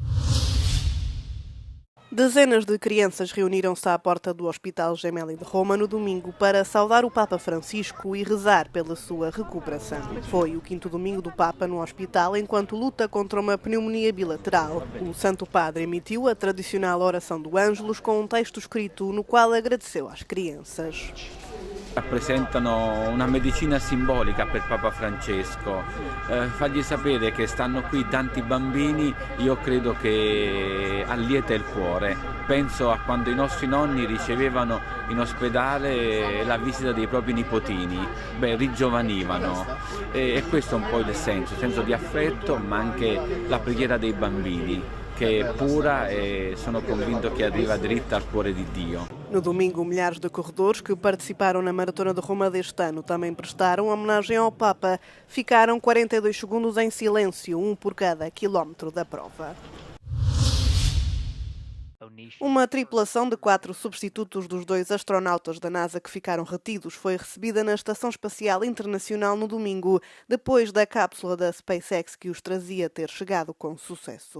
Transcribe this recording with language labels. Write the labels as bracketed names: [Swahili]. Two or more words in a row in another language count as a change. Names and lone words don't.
[Portuguese] Dezenas de crianças reuniram-se à porta do Hospital Gemelli de Roma no domingo para saudar o Papa Francisco e rezar pela sua recuperação. Foi o 5º domingo do Papa no hospital enquanto luta contra uma pneumonia bilateral. O Santo Padre emitiu a tradicional oração do Ângelus com um texto escrito no qual agradeceu às crianças. [Italian] Rappresentano una medicina simbolica per Papa Francesco, fargli sapere che stanno qui tanti bambini, io credo che allieta il cuore. Penso a quando i nostri nonni ricevevano in ospedale la visita dei propri nipotini, ringiovanivano, e questo è un po' il senso di affetto, ma anche la preghiera dei bambini, che è pura e sono convinto che arriva dritta al cuore di Dio. [Portuguese] No domingo, milhares de corredores que participaram na Maratona de Roma deste ano também prestaram homenagem ao Papa. Ficaram 42 segundos em silêncio, um por cada quilómetro da prova. Uma tripulação de 4 substitutos dos 2 astronautas da NASA que ficaram retidos foi recebida na Estação Espacial Internacional no domingo, depois da cápsula da SpaceX que os trazia ter chegado com sucesso.